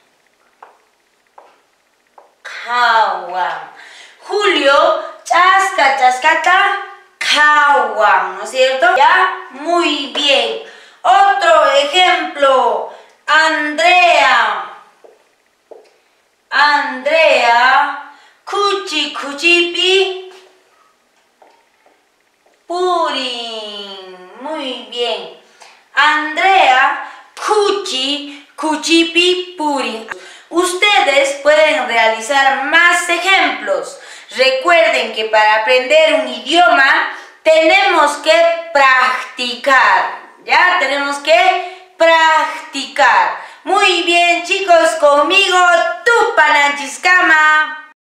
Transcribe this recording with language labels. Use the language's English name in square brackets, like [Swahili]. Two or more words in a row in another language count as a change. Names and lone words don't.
[Quechua] Julio, chascata, kawan, [Spanish] ¿no es cierto? ¿Ya? Muy bien. Otro ejemplo. Andrea, [Quechua] kuchipi, purin. [Spanish] Muy bien. Andrea, [Quechua] kuchipi, purin. [Spanish] Ustedes pueden realizar más ejemplos. Recuerden que para aprender un idioma tenemos que practicar. ¿Ya? Tenemos que practicar. Muy bien, chicos, conmigo Tupananchiscama.